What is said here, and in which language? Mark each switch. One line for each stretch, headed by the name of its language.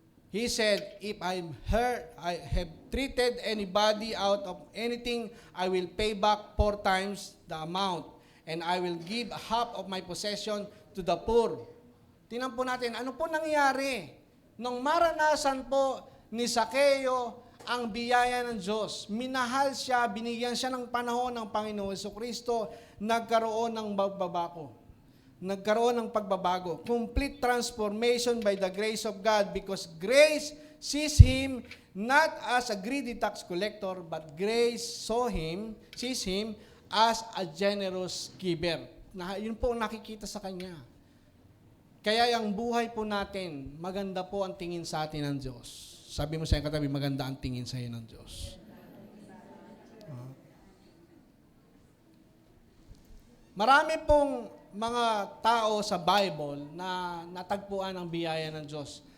English: He said, if I have treated anybody out of anything, I will pay back 4 times the amount, and I will give half of my possession to the poor.
Filipino: Tingnan po natin, ano po nangyari? Nung maranasan po ni Zacchaeus ang biyaya ng Diyos, minahal siya, binigyan siya ng panahon ng Panginoon Jesucristo, nagkaroon ng pagbabago. Nagkaroon ng pagbabago.
English: Complete transformation by the grace of God, because grace sees him not as a greedy tax collector, but grace sees him as a generous giver.
Filipino: Yun po ang nakikita sa kanya. Kaya ang buhay po natin, maganda po ang tingin sa atin ng Diyos. Sabi mo sa iyong katabi, maganda ang tingin sa iyo ng Diyos. Marami pong mga tao sa Bible na natagpuan ang biyaya ng Diyos.